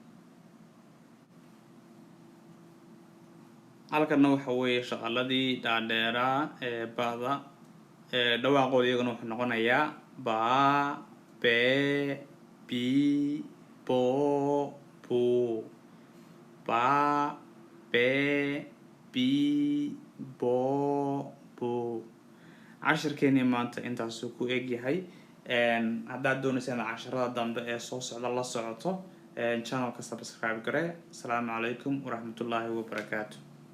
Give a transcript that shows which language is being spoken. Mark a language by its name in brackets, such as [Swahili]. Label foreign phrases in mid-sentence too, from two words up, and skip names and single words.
[Somali] halkana waxa weeye shaqaladii dhaadheeraa ee ba'da dhawaaqooda iyaguna wuxuu noqonayaa ba be bi bo bu ba be bi bo bu cashirkeeni maanta intaasuu ku eg yahay haddaad doonaysaan casharada dambe ee soo socda la socoto channelka subscribe gare. [Arabic] السلام عليكم ورحمة الله وبركاته.